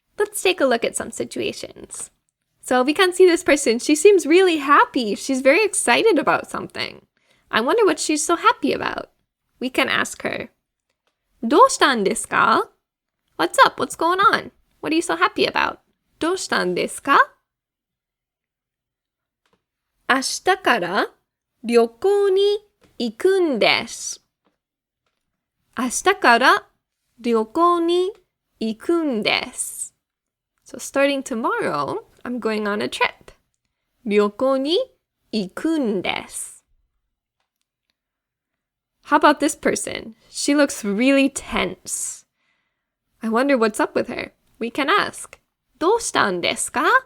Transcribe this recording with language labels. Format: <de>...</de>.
<en>Let's take a look at some situations. So we can see this person. She seems really happy. She's very excited about something. I wonder what she's so happy about. We can ask her,</en> <ja>どうしたんですか?</ja> <en>What's up? What's going on? What are you so happy about?</en> <ja>どうしたんですか? 明日から旅行に行くんです。明日から旅行に行くんです。</ja> <en>So starting tomorrow, I'm going on a trip.</en> <ja>旅行に行くんです。</ja> <en>How about this person? She looks really tense. I wonder what's up with her. We can ask.</en> <ja>どうしたんですか?</ja>